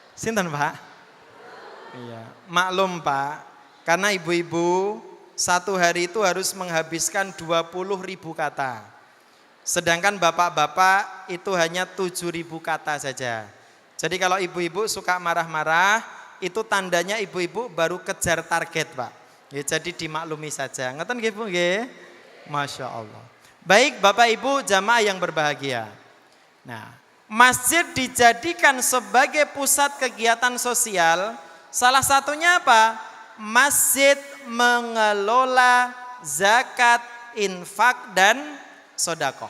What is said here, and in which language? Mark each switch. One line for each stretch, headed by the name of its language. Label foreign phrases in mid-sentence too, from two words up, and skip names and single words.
Indonesian: Sinten Pak? Iya, maklum Pak, karena ibu-ibu satu hari itu harus menghabiskan 20.000 kata. Sedangkan bapak-bapak itu hanya 7.000 kata saja. Jadi kalau ibu-ibu suka marah-marah, itu tandanya ibu-ibu baru kejar target Pak. Ya, jadi dimaklumi saja.
Javanese: Ngeten nggih Bu nggih?
Arabic: ما شاء الله.
Indonesian: Baik Bapak Ibu jamaah yang berbahagia. Nah, masjid dijadikan sebagai pusat kegiatan sosial. Salah satunya apa? Masjid mengelola zakat, infak dan sodakoh.